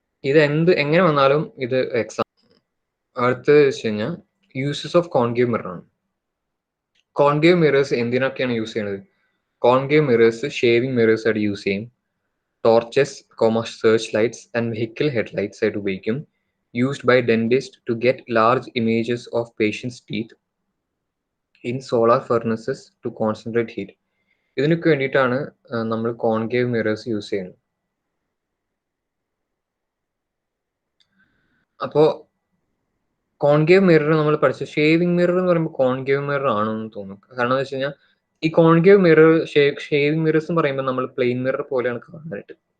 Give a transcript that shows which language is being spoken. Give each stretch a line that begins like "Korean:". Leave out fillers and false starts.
Malayalam: ഇത് എങ്ങനെ വന്നാലും ഇത് എക്സാം. അടുത്തത് വെച്ച് കഴിഞ്ഞാൽ
English: uses of concave mirror
Malayalam: ആണ്. കോൺകേവ് മിറേഴ്സ് എന്തിനൊക്കെയാണ് യൂസ് ചെയ്യുന്നത്? കോൺകേവ് മിറേഴ്സ് ഷേവിംഗ് മിറേഴ്സ് ആയിട്ട് യൂസ് ചെയ്യും.
English: torches, search lights and vehicle headlights
Malayalam: ആയിട്ട് ഉപയോഗിക്കും.
English: Used by dentists to get large images of patients' teeth in solar furnaces to concentrate heat.
Malayalam: ഇതിനൊക്കെ വേണ്ടിയിട്ടാണ് നമ്മൾ concave mirrors use ചെയ്യുന്നത്. അപ്പോൾ കോൺകേവ് മിറർ നമ്മൾ പഠിച്ച ഷേവിംഗ് മിറർ എന്ന് പറയുമ്പോൾ കോൺകേവ് മിറർ ആണെന്ന് തോന്നുന്നു. കാരണം എന്ന് വെച്ച് കഴിഞ്ഞാൽ ഈ കോൺകേവ് മിറർ ഷേവിംഗ് മിറേഴ്സ് എന്ന് പറയുമ്പോൾ നമ്മൾ പ്ലെയിൻ മിറർ പോലെയാണ് കാണാനായിട്ട്.